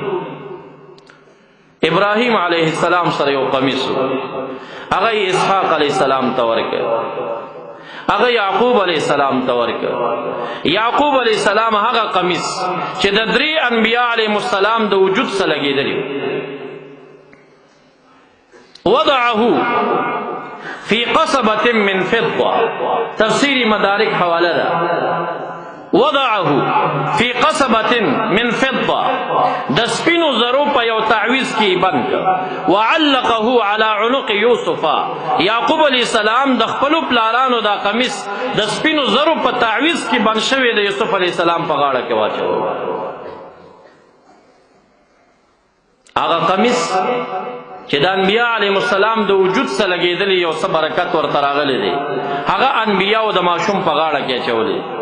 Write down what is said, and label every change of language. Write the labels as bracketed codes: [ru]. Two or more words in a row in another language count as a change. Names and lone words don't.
[ps] ابراهیم [ar] علیه السلام [ps] سره یو قمیص و، هغه یې اسحاق [ar] علیه السلام [ps] ته ورکړ، هغه یعقوب [ar] علیه السلام [ps] ته ورکړ. یعقوب علیه السلام هغه قمیص چې د درې انبیاء [ar] علیهم السلام [ps] د وجود سره لګېدلی، [ar] وضعه فی قصبة من فضة، [ps] تفسیری مدارک حواله ده. [ar] وضعه فی قصبة من فضة، [ps] د سپینو زرو په یو تعویز کې بند کړ. [ar] وعلقه على عنق یوسف، [ps] یعقوب [ar] علیہ السلام [ps] د خپلو پلارانو دا قمیص د سپینو زرو په تعویز کې بند شوی د یوسف [ar] علیہ السلام [ps] په غاړه کې واچو. هغه قمیص چې د انبیاء [ar] علیهم السلام [ps] د وجود سره لګېدلی، یو څه برکت ورته راغلی دی، هغه انبیاء د ماشوم په غاړه کې اچولی.